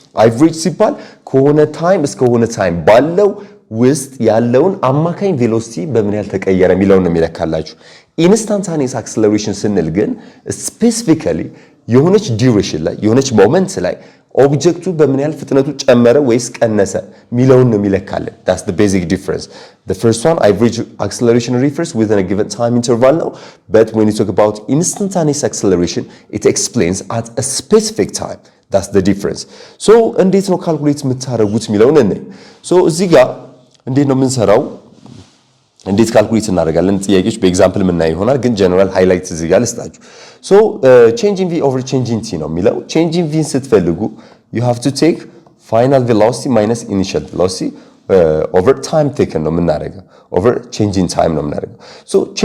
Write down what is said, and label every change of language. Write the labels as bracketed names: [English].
[Amharic] አቨሬጅ ሲባል ከሆነ ታይም እስከ ሆነ ታይም ባለው ውስጥ ያለውን አማካኝ ቬሎሲቲ በምን ያህል ተቀየረ የሚለውን ነው የሚለካላችሁ። ኢንስታንታኒየስ አክሰለሬሽን ስንል ግን ስፔሲፊካሊ የሆነች ዲዩሬሽን ላይ የሆነች ሞመንት ላይ ኦብጀክቱ በምን ያህል ፍጥነቱ ጨመረ ወይስ ቀነሰ ሚለውን ነው የሚለካልን። [English] that's the basic difference. The first one, average acceleration refers within a given time interval now, but when you talk about instantaneous acceleration it explains at a specific time. that's the difference. [Amharic] so እንዴት ነው ካልኩሌት የምታደርጉት ሚለውን እንይ። so እዚህ ጋር እንዴት ነው የምንሰራው? እንዴት ካልኩሌት እናደርጋለን? ጥያቄዎች በኤግዛምፕል የምናየው ይሆናል፣ ግን ጀነራል ሃይላይት እዚህ ጋር ልስጣችሁ። ሶ ቼንጂንግ ቪ ኦቨር ቼንጂንግ ቲ ነው የሚለው። ቼንጂንግ ቪን ስትፈልጉ [English] you have to take final velocity minus initial velocity over time taken [Amharic] ነው የምናደርገው፣ [English] over changing time [Amharic] ነው የምናደርገው። ሶ